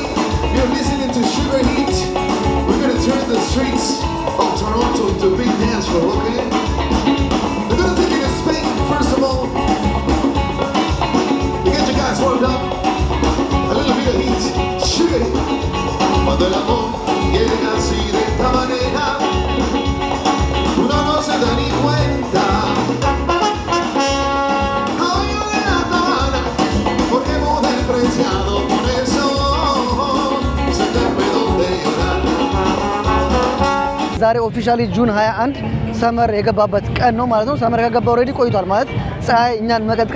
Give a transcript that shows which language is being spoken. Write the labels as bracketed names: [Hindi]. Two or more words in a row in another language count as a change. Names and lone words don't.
[English] You're listening to Sugar Heat. We're gonna turn the streets of Toronto into a big dance floor, okay? We're gonna take it to Spain, first of all. You get your guys warmed up. A little bit of heat. Sugar Heat. [Spanish] Cuando el amor llega así de esta manera, uno no se da ni cuenta. [Amharic] ዛሬ [English] officially June 21 summer [Amharic] የገባበት ቀን ነው ማለት ነው። ሰመር ከገባ ኦሬዲ ቆይቷል ማለት ፀሐይ እኛን መቀጥቀጥ